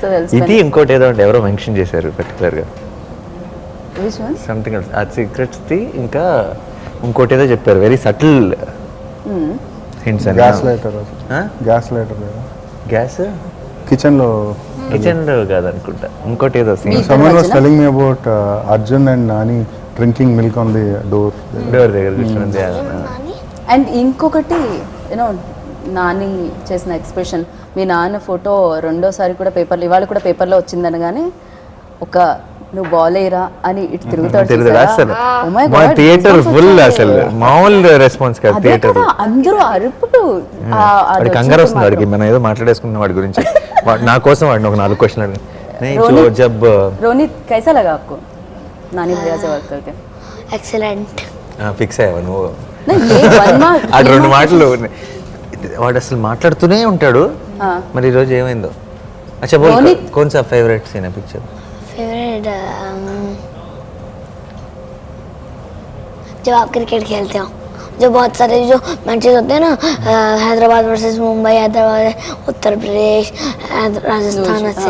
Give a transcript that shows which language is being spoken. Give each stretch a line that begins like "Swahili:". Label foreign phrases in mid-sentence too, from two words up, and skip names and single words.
Telugu: ఇది ఇంకోటి ఏదో ఎవరో మెన్షన్ చేశారు పర్టికులర్గా
English: something else.
Telugu: ఆ సిగరెట్స్ ది ఇంకా ఇంకోటి ఏదో చెప్పారు
English: very subtle hints
Telugu: అని. గ్యాస్ కిచెన్లో కాదనుకుంటా ఇంకోటి ఏదో సీన్.
English: Someone was telling me about Arjun and Nani drinking milk on the door
Telugu: దగ్గర కూర్చుంది. అండ్ ఇంకొకటి యూనో నాని చేసిన ఎక్స్ప్రెషన్, మీ నాన్న ఫోటో రెండోసారి కూడా పేపర్లో ఇవాళ కూడా పేపర్లో వచ్చిందనగానే ఒక నువ్వు బాలేరా అని ఇటు తిరుగుతాడు అసలు
English: theater full
Telugu: అసలు మామూలు రెస్పాన్స్ కాదు థియేటర్. అందరూ అరుపులు వాడికి కంగారు వస్తుంది. వాడికి మనం ఏదో మాట్లాడేసుకున్న వాడి గురించి నా కోసం వాడిని ఒక 4 క్వశ్చన్ అడిగి జబ్
Hindi: रोनित कैसा लगा आपको नानी भैया से बात करके? Excellent.
Telugu: ఫిక్స్ అయ్యావా నువ్వు? ఆ 2 మాటలు వాడు అసలు మాట్లాడుతూనే ఉంటాడు. మరి ఈరోజు ఏమైందో?
Hindi: अच्छा बोल कौन सा फेवरेट सीन है पिक्चर? फेवरेट जब आप क्रिकेट खेलते हो जो बहुत सारे जो मैचेस होते हैं ना हैदराबाद वर्सेस मुंबई, हैदराबाद उत्तर प्रदेश, राजस्थान से